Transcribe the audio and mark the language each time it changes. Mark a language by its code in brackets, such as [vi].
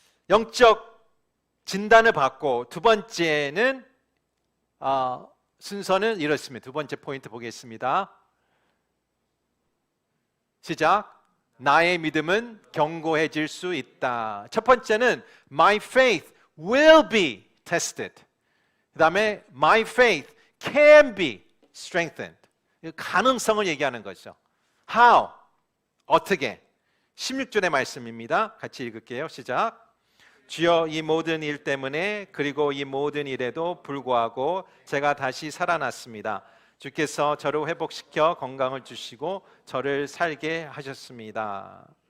[ko] 영적 진단을 받고 두 번째는 순서는 이렇습니다. 두 번째 포인트 보겠습니다. 시작. 나의 믿음은 견고해질 수 있다. 첫 번째는 [en] My faith will be tested. [ko] 그 다음에 [en] My faith can be strengthened. [ko] 가능성을 얘기하는 거죠. [en] How? [ko] 어떻게? 16절의 말씀입니다. 같이 읽을게요. 시작. 주여 이 모든 일 때문에 그리고 이 모든 일에도 불구하고 제가 다시 살아났습니다. 주께서 저를 회복시켜 건강을 주시고 저를 살게 하셨습니다.